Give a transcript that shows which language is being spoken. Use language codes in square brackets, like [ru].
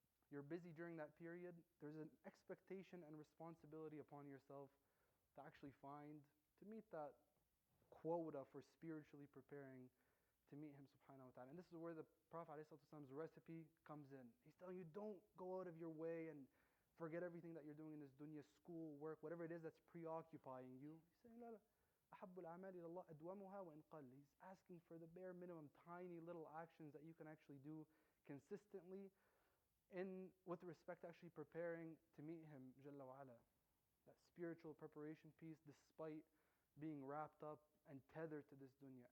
[en] you're busy during that period, there's an expectation and responsibility upon yourself to actually to meet that quota for spiritually preparing to meet Him subhanahu wa ta'ala. And this is where the Prophet ﷺ's recipe comes in. He's telling you, don't go out of your way and forget everything that you're doing in this dunya, school, work, whatever it is that's preoccupying you. He's saying, [ar] لا لا أحب الأعمال إلى الله أدومها وإن قل. [en] He's asking for the bare minimum, tiny little actions that you can actually do consistently with respect to actually preparing to meet Him Jalla wa Ala. That spiritual preparation piece, despite being wrapped up and tethered to this dunya.